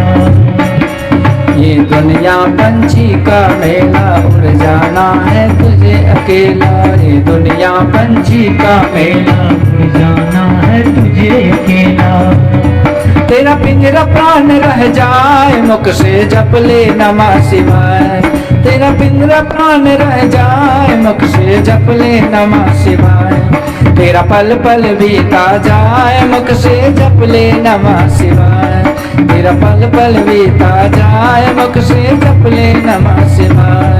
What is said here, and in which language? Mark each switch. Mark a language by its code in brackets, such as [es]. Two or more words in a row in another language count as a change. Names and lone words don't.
[hi] ये दुनिया पंछी का मेला उड़ जाना है तुझे अकेला। ये दुनिया पंछी का मेला उड़ जाना है तुझे अकेला। तेरा पिंजरा प्राण रह जाए मुख से जप ले [sa] नमः शिवाय, [hi] तेरा पिंजरा प्राण रह जाए मुख से जप ले [sa] नमः शिवाय। [hi] तेरा पल पल बीता जाए मुख से जप ले [sa] नमः शिवाय, [hi] तेरा पल पल बीता जाए मुख से जप ले [sa] नमः शिवाय।